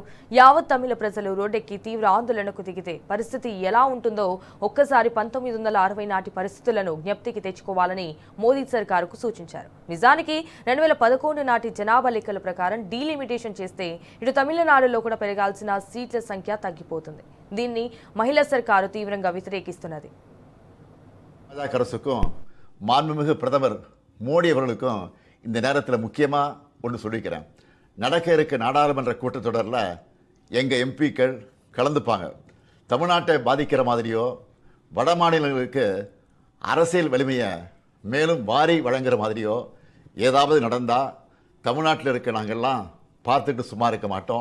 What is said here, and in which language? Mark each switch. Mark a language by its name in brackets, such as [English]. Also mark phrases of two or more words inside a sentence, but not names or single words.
[Telugu] యావత్ తమిళ ప్రజలు రోడ్డెక్కి తీవ్ర ఆందోళనకు దిగితే పరిస్థితి ఎలా ఉంటుందో ఒక్కసారి 1960 నాటి పరిస్థితులను జ్ఞప్తికి తెచ్చుకోవాలని మోదీ సర్కారుకు సూచించారు. నిజానికి 2011 నాటి జనాభా లెక్కల ప్రకారం డీలిమిటేషన్ చేస్తే ఇటు తమిళనాడులో కూడా పెరగాల్సిన సీట్ల సంఖ్య తగ్గిపోతుంది. దీన్ని మహిళా సర్కారు తీవ్రంగా వ్యతిరేకిస్తున్నది. [Tamil] அரசுக்கும் மாண்புமிகு பிரதமர் மோடி அவர்களுக்கும் இந்த நேரத்தில் முக்கியமாக ஒன்று சொல்லிக்கிறேன். நடக்க இருக்க நாடாளுமன்ற கூட்டத்தொடரில் எங்கள் எம்பிக்கள் கலந்துப்பாங்க. தமிழ்நாட்டை பாதிக்கிற மாதிரியோ வட மாநிலங்களுக்கு அரசியல் வலிமையை மேலும் வாரி வழங்குற மாதிரியோ ஏதாவது நடந்தால் தமிழ்நாட்டில் இருக்க நாங்கள்லாம் பார்த்துட்டு சும்மா இருக்க மாட்டோம்.